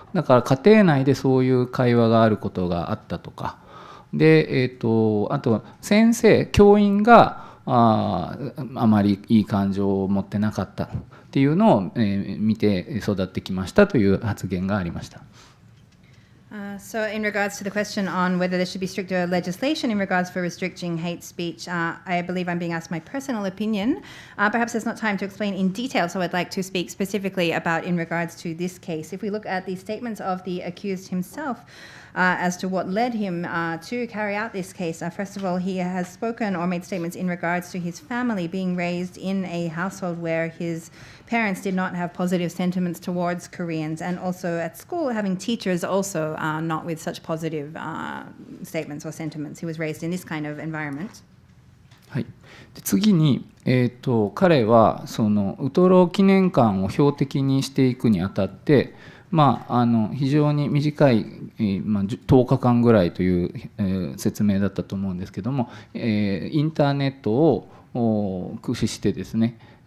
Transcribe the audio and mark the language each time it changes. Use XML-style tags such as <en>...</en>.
<ja>だから家庭内でそういう会話があることがあったとかで、あとは教員があまりいい感情を持ってなかったっていうのを、見て育ってきましたという発言がありました。</ja> <en>So in regards to the question on whether there should be stricter legislation in regards for restricting hate speech, I believe I'm being asked my personal opinion. Perhaps there's not time to explain in detail, so I'd like to speak specifically about in regards to this case. If we look at the statements of the accused himself, as to what led him to carry out this case. First of all, he has spoken or made statements in regards to his family being raised in a household where his parents did not have positive sentiments towards Koreans, and also at school having teachers also not with such positive statements or sentiments. He was raised in this kind of environment.</en> <ja>はい、で次に、彼はそのウトロ記念館を標的にしていくにあたって、非常に短い、10日間ぐらいという、説明だったと思うんですけども、インターネットを駆使してですね、</ja>